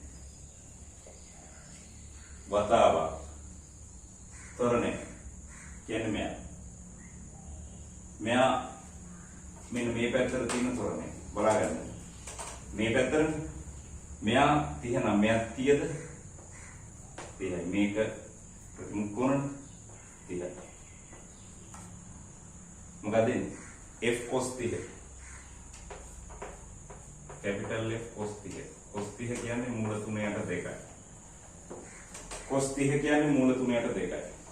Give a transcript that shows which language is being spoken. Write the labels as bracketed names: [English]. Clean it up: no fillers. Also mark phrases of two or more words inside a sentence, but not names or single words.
[Sinhala] වතාවක් තොරණය කියන්නේ මෙයා මෙන්න මේ පැත්තට තියෙන තොරණය බලාගන්න මේ පැත්තට මෙයා 39 මෙයා 30ද 30යි මේක ප්‍රතිමුඛ කොණ 30යි මොකද f cos 30 कैपिटल F cos 30 cos 30 කියන්නේ මූල 3ට 2යි cos 30 කියන්නේ මූල 3ට 2යි